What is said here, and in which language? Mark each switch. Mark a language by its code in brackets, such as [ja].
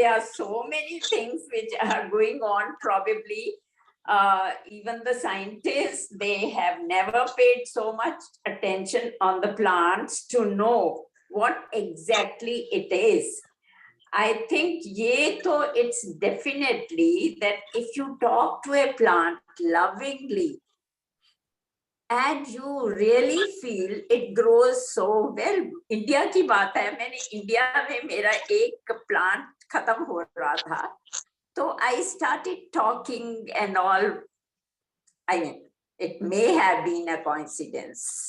[en] There are so many things which are going on. Probably even the scientists, they have never paid so much attention on the plants to know what exactly it is. I think it's definitely that if you talk to a plant lovingly and you really feel it grows so well. [hi] India की बात है, मैंने India में मेरा एक plant खत्म हो रहा था, तो [en] I started talking and all. I mean, it may have been a coincidence.